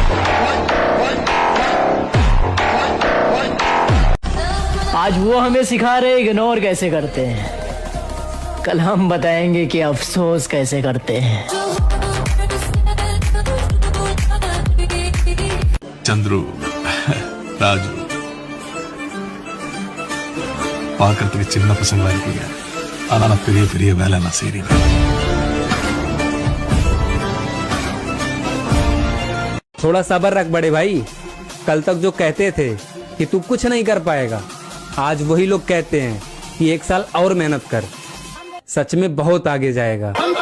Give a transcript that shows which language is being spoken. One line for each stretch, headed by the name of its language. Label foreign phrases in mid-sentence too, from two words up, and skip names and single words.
Hindi: आज वो हमें सिखा रहे इग्नोर कैसे करते हैं, कल हम बताएंगे कि अफसोस कैसे करते हैं। चंद्रू, राजू,
Tamil: பார்க்கறதுக்கு சின்ன பசங்களா இருக்கீங்க, ஆனா பெரிய பெரிய வேலை நான் செய்றீங்க।
Hindi: थोड़ा सब्र रख बड़े भाई, कल तक जो कहते थे कि तू कुछ नहीं कर पाएगा, आज वही लोग कहते हैं कि एक साल और मेहनत कर, सच में बहुत आगे जाएगा।